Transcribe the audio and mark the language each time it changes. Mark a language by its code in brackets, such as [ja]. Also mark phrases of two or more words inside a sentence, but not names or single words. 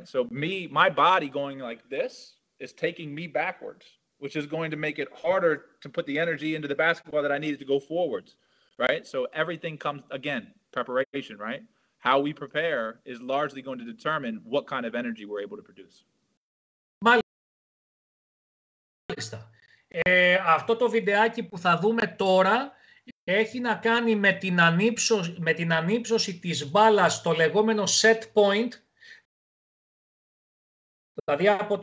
[en] So my body going like this is taking me backwards, which is going to make it harder to put the energy into the basketball that I needed to go forwards, right? So everything comes, again, preparation, right? How we prepare is largely going to determine what kind of energy we're able to produce. [el] Μάλιστα. Αυτό το βιντεάκι που θα δούμε τώρα έχει να κάνει με την ανύψωση της μπάλας στο λεγόμενο [en] set point, [el] Δηλαδή από